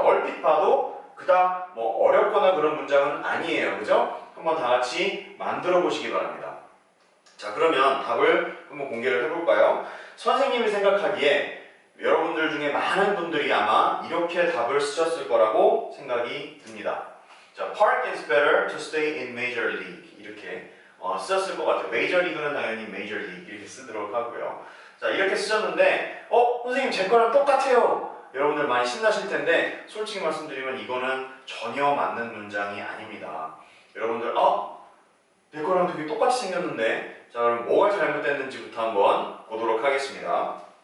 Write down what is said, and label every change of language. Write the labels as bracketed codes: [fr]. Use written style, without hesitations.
[ko] 얼핏 봐도 그닥 어렵거나 그런 문장은 아니에요. 그죠? 한번 다 같이 만들어 보시기 바랍니다. 자, 그러면 답을 한번 공개를 해볼까요? 선생님이 생각하기에 여러분들 중에 많은 분들이 아마 이렇게 답을 쓰셨을 거라고 생각이 듭니다. [en] 자, Park is better to stay in Major League [ko] 이렇게 쓰셨을 것 같아요. 메이저 리그는 당연히 Major League 이렇게 쓰도록 하고요. 자, 이렇게 쓰셨는데 선생님 제 거랑 똑같아요. 여러분들 많이 신나실 텐데 솔직히 말씀드리면 이거는 전혀 맞는 문장이 아닙니다. 여러분들 내 거랑 되게 똑같이 생겼는데 자, 그럼 뭐가 잘못됐는지부터 한번 보도록 하겠습니다.